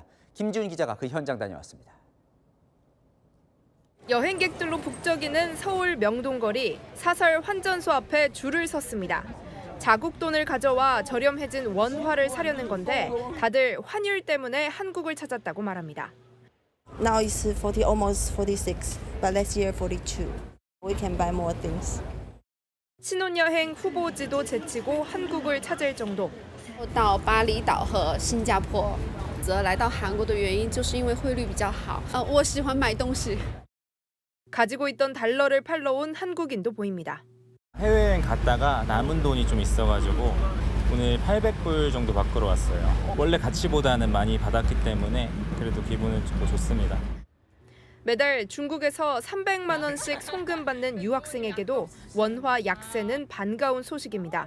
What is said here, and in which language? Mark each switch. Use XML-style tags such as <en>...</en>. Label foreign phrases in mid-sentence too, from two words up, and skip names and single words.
<ko>김지훈 기자가 그 현장 다녀왔습니다. 여행객들로 북적이는 서울 명동거리 사설 환전소 앞에 줄을 섰습니다. 자국 돈을 가져와 저렴해진 원화를 사려는 건데 다들 환율 때문에 한국을 찾았다고 말합니다.</ko> <en>Now it's 40, almost 46, but last year 42. We can buy more things.</en> <ko>신혼여행 후보지도 제치고 한국을 찾을 정도.</ko> <zh>到巴厘岛和新加坡，则来到韩国的原因就是因为汇率比较好。我喜欢买东西。</zh> <ko>가지고 있던 달러를 팔러 온 한국인도 보입니다. 해외여행 갔다가 남은 돈이 좀 있어가지고 오늘 800불 정도 바꾸러 왔어요. 원래 가치보다는 많이 받았기 때문에 그래도 기분은 좀 더 좋습니다. 매달 중국에서 300만 원씩 송금 받는 유학생에게도 원화 약세는 반가운 소식입니다.</ko>